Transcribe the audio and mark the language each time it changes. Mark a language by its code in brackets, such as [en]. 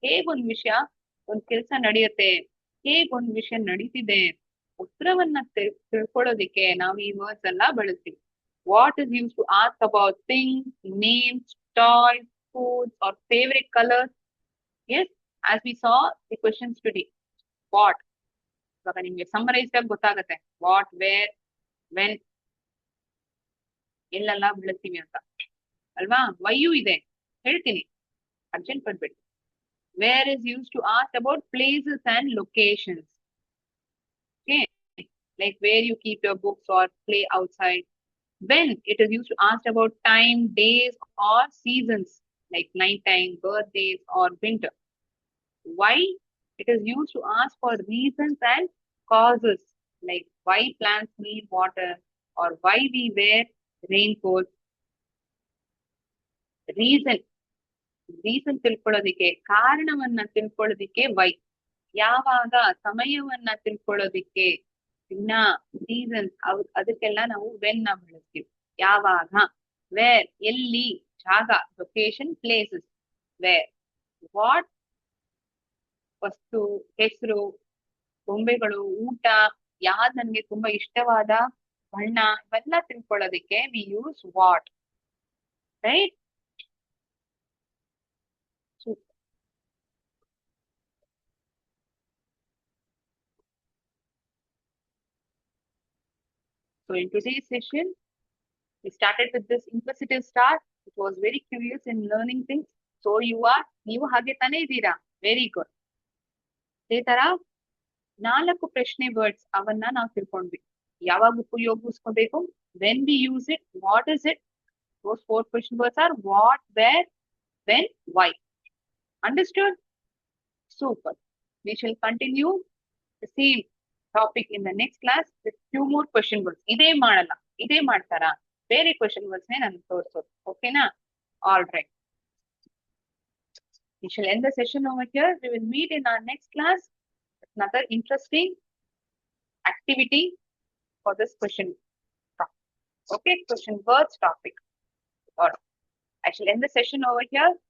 [kn] ಹೇಗ್ ಒಂದ್ ವಿಷಯ, ಒಂದ್ ಕೆಲಸ ನಡೆಯುತ್ತೆ, ಹೇಗ್ ಒಂದ್ ವಿಷಯ ನಡೀತಿದೆ, ಉತ್ತರವನ್ನ ತಿಳ್ಕೊಳ್ಳೋದಿಕ್ಕೆ ನಾವು ಈ ವರ್ಡ್ಸ್ ಎಲ್ಲ ಬಳಸ್ತೀವಿ. [en] What is use to ask about things, names, toys, foods or favorite colors. Yes, as we saw the questions today. What? [kn] ಇವಾಗ ನಿಮ್ಗೆ ಸಮ್ಮರೈಸ್ ಆಗಿ ಗೊತ್ತಾಗತ್ತೆ ವಾಟ್, ವೇರ್, ವೆನ್ ಎಲ್ಲೆಲ್ಲ ಬಳಸ್ತೀವಿ ಅಂತ ಅಲ್ವಾ? ವೈಯು ಇದೆ, ಹೇಳ್ತೀನಿ, urgent ಪಡ್ಬೇಡಿ. [en] Where is use to ask about places and locations. Okay, like where you keep your books or play outside. When it is used to ask about time, days or seasons like night time, birthdays or winter. Why? It is used to ask for reasons and causes like why plants need water or why we wear raincoat. [kn] Reason ತಿಳ್ಕೊಳ್ಳೋದಿಕ್ಕೆ, ಕಾರಣವನ್ನ ತಿಳ್ಕೊಳ್ಳೋದಿಕ್ಕೆ Y. ಯಾವಾಗ, ಸಮಯವನ್ನ ತಿಳ್ಕೊಳ್ಳೋದಿಕ್ಕೆ ಇನ್ನ seasons, ಅದಕ್ಕೆಲ್ಲ ನಾವು when ನ ಬಳಸ್ತೀವಿ. ಯಾವಾಗ, wear ಎಲ್ಲಿ, ಜಾಗ, ಲೊಕೇಶನ್, ಪ್ಲೇಸಸ್, ವೇರ್. ವಾಟ್ ವಸ್ತು, ಹೆಸರು, ಗೊಂಬೆಗಳು, ಊಟ, ಯಾವ್ದು ನನ್ಗೆ ತುಂಬಾ ಇಷ್ಟವಾದ ಬಣ್ಣ, ಇವೆಲ್ಲ ತಿಳ್ಕೊಳ್ಳೋದಿಕ್ಕೆ [en] We use what, right? So in today's session, we started with this inquisitive start. It was very curious in learning things. [kn] So ನೀವು ಹಾಗೆ ತಾನೇ ಇದ್ದೀರಾ? [en] Very good. [kn] ಅದೇ ತರ 4 ಪ್ರಶ್ನೆ ವರ್ಡ್ಸ್ ಅವನ್ನ ನಾವು ತಿಳ್ಕೊಂಡ್ವಿ. ಯಾವಾಗ ಉಪಯೋಗಿಸ್ಕೋಬೇಕು, [en] When we use it, what is it. Those 4 question words are what, where, when, why. Understood? Super. We shall continue the same topic in the next class with few more question words. [kn] ಇದೇ ಮಾಡಲ್ಲ, ಇದೇ ಮಾಡ್ತಾರಾ, ಬೇರೆ question words ನಾನು ತೋರಿಸೋದು. [en] ಓಕೆನಾ? All right. We shall end the session over here. We will meet in our next class with another interesting activity for this question topic. Okay, question words topic. All right. I shall end the session over here.